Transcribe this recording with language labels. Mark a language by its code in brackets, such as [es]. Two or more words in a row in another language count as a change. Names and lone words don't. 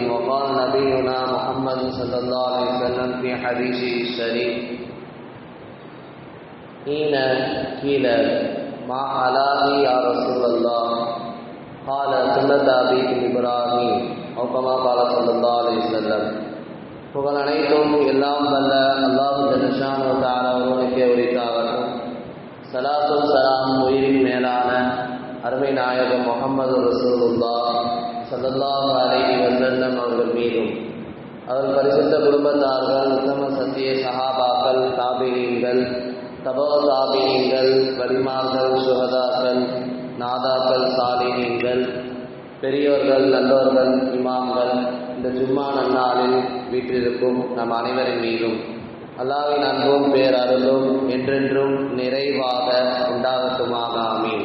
[ar] وقال نبينا محمد صلى الله عليه وسلم في حديثه الشريف حين قيل ما حلالي يا رسول الله قال سنة أبيكم إبراهيم أو كما قال صلى الله عليه وسلم. [ta] புகழ் அனைத்தும் எல்லாம் வல்ல [ar] الله جل شأنه تعالى [ta] ஒருவனுக்கே உரித்தாகட்டும். ஸலாத்தும் ஸலாம் உயிரின் மேலான அருமை நாயகம் முஹம்மது ரசூலுல்லாஹ் [ar] صلى الله عليه [ta] வஸல்லம் அவர்கள் மீதும் அவர்கள் பரிசுத்த குடும்பத்தார்கள் உத்தம சத்திய சஹாபாக்கள் தாபீஈன்கள் தபோ தாபீஈன்கள் வலிமார்கள் சுஹதாக்கள் நாதாக்கள் சாலிஹீன்கள் பெரியோர்கள் நல்லோர்கள் இமாம்கள் இந்த ஜும்மா நன்னாளில் வீற்றிருக்கும் நம் அனைவரின் மீதும் அல்லாஹ்வின் அன்பும் பேரருளும் என்றென்றும் நிறைவாக உண்டாகட்டுமாக ஆமீன்.